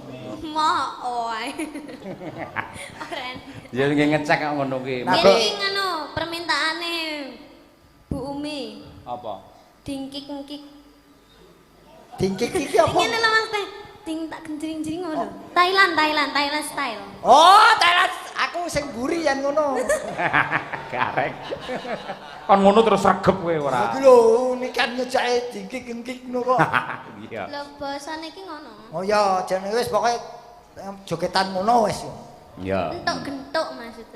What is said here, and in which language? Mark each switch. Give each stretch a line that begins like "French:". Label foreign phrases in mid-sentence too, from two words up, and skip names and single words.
Javanese: Mau ae. Oren. Ya ngecek kok ngono kuwi. Iki ngono permintaane Bu Umi. Apa? Dingkik-ngkik. Dingkik iki apa? Ngene lho Mas Teh. Ding tak genjring-jring ngono.
English: Thailand style. Oh, Thailand.
Javanese: Aku sing mburi yen ngono. Garek. Kon ngono terus regep kowe ora. Iki lho,
Indonesian: ini kan
Javanese: nyejake dingkik-ngkik ngono kok. Iya. Lho basane iki ngono. Oh ya, jenenge wis pokoke jogetan ngono wis. Iya. Entuk-gentuk maksudnya.